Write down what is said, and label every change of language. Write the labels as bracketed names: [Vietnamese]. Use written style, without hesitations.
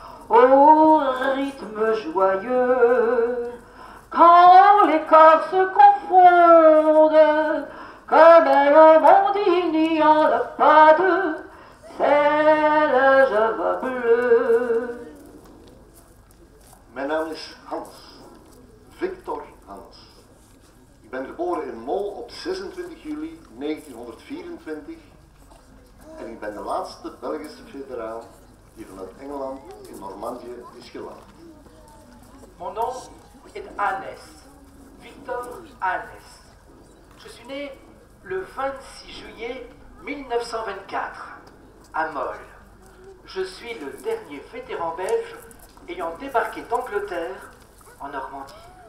[French] au rythme joyeux, quand les corps se confondent, comme le monde il n'y en a pas deux, c'est la java bleue. [Dutch] Mijn naam is Hans, Victor Hans. Ik ben geboren in Mol op 26 juli 1924 en ik ben de laatste Belgische veteraan die vanuit Engeland in Normandië is geland. [French] Mon nom est Hanès, Victor Hanès. Je suis né le 26 juillet 1924 à Mol. Je suis le dernier vétéran belge ayant débarqué d'Angleterre en Normandie.